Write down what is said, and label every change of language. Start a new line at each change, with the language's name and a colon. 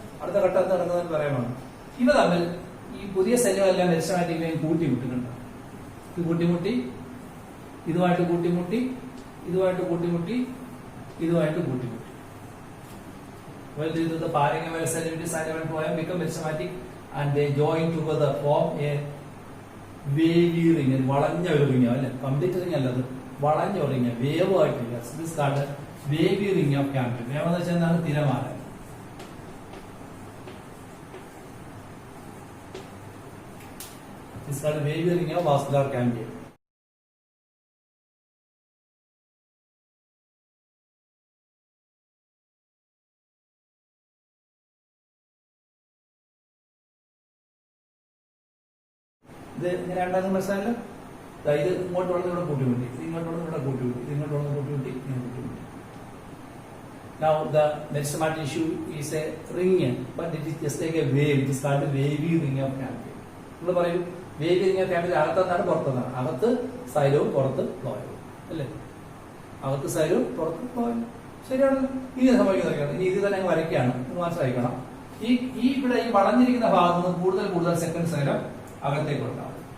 Malayalam: അടുത്ത ഘട്ടത്തിൽ നടക്കുന്നതെന്ന് പറയാനാണ്. ഇവ തമ്മിൽ ഈ പുതിയ സെല്ലുകളെല്ലാം മെരിസ്റ്റമാറ്റിക് കൂട്ടിമുട്ടുന്നുണ്ട്. ഇത് കൂട്ടിമുട്ടി, ഇതുമായിട്ട് കൂട്ടിമുട്ടി, ഇതുമായിട്ട് കൂട്ടിമുട്ടി, ഇതുമായിട്ട് കൂട്ടിമുട്ടി.
English: Well, the parenchymal cell which is silent and phloem become meristematic and they join together form a wavy ring.
Malayalam: വളഞ്ഞ ഒരു റിംഗ് അല്ലേ, കംപ്ലീറ്റ് റിംഗ് അല്ല, അത് വളഞ്ഞ ഒരു റിംഗ്, വേവ് ആയിട്ടില്ല.
English: This card wavy ring of cambium.
Malayalam: വേവ് എന്ന് വെച്ചാൽ എന്താണ്? തിരമാല.
English: This card wavy ring of vascular cambium.
Malayalam: ഇത് ഇങ്ങനെ ഉണ്ടാകുന്ന മനസ്സിലായല്ലോ. ഇത് ഇങ്ങോട്ട് വളർന്ന് ഇവിടെ കൂട്ടിമുട്ടി, ഇത് ഇങ്ങോട്ട് വളർന്ന് ഇവിടെ കൂട്ടിമുട്ടി, ഇത് ഇങ്ങോട്ട് വളർന്ന് കൂട്ടിമുട്ടി, ഇങ്ങനെ കൂട്ടിമുട്ടി.
English: Now the meristematic issue is a ring, but it is just like a wave. It is called a wavy ring of cambium.
Malayalam: നമ്മൾ പറയും വേവി റിംഗ് ഓഫ് ക്യാമ്പിയം അകത്തെന്നാണ് പുറത്തെന്നാണ്. അകത്ത് സൈലവും പുറത്ത് ഫ്ലോയും അല്ലേ? അകത്ത് സൈലവും പുറത്ത് ഫ്ലോയും. ശരിയാണല്ലോ. ഇനി സംഭവിക്കുന്നതൊക്കെയാണ്. ഇനി ഇത് തന്നെ വരയ്ക്കുകയാണ്, മനസ്സിലാക്കണം. ഈ ഇവിടെ ഈ വളഞ്ഞിരിക്കുന്ന ഭാഗത്ത് നിന്ന് കൂടുതൽ സെക്കൻഡ് സൈലം അകത്തേക്ക് ഉണ്ടാവും.